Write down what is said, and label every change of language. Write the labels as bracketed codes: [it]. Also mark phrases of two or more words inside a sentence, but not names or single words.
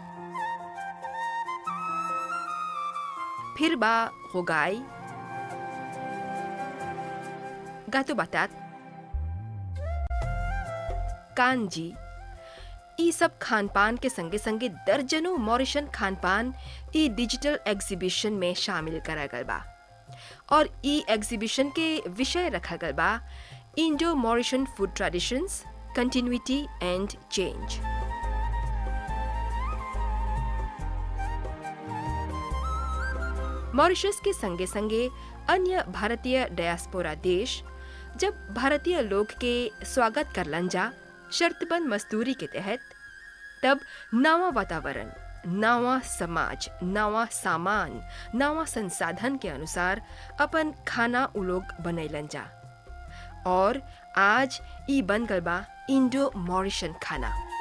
[bho] फिर बा होगाई, [mfe] gato batat, [bho] कांजी। ई सब खान पान के संगे संगे दर्जनों मॉरिशन खान पान ई [en] digital exhibition [bho] में शामिल करा गल बा और ई एग्जीबिशन के विषय रखा गल बा [en] Indo Mauritian food traditions, continuity and change. [bho] मॉरिशस के संगे संगे अन्य भारतीय डायस्पोरा देश जब भारतीय लोग के स्वागत करलन जा शर्तबंद मजदूरी के तहत, तब नवा वातावरण, नवा समाज, नवा सामान, नवा संसाधन के अनुसार अपन खाना उ लोग बनैलन जा और आज ई बन गल बा [en] Indo Mauritian [bho] खाना।